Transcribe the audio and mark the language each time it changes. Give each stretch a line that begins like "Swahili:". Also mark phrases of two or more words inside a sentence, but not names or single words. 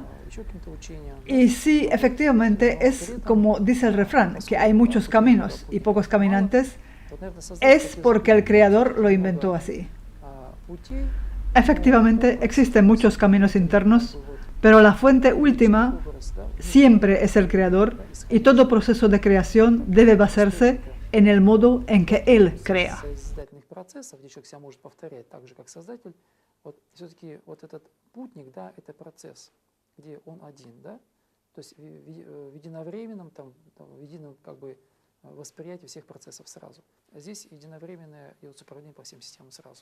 Spanish: Y sí, efectivamente, es como dice el refrán, que hay muchos caminos y pocos caminantes, es porque el Creador lo inventó así. Efectivamente, existen muchos caminos internos, pero la fuente última siempre es el Creador y todo proceso de creación debe basarse en el modo en que Él crea.
Russian: Восприятие всех процессов сразу. Здесь единовременное идет управление по всем системам сразу.